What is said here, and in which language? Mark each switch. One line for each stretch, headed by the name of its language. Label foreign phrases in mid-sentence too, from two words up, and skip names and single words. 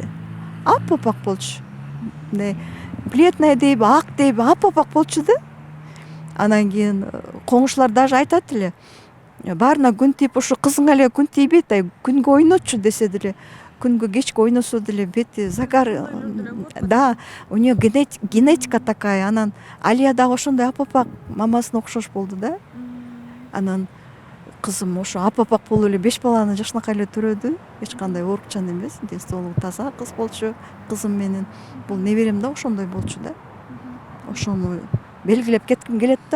Kyrgyz: Аппапак болчу. Мындай бледная дейби, ак дейби, аппапак болчу да. Анан кийин коңшулар даже айтат эле, баарына күн тийип, ушу кызыңа эле күн тийбейт, күнгө ойнотчу десе деле, күнгө кечке ойносо деле бети загар, да,
Russian: у нее генетика такая.
Kyrgyz: Анан Алия дагы ошондой аппапак мамасына окшош болду да. Анан кызым ошо аппапак болуп эле 5 баланы жакшынакай эле төрөдү. Эч кандай оорукчан эмес, ден соолугу таза кыз болчу. Кызым менен бул неберем да ошондой болчу да. Ошону белгилеп кетким келет да.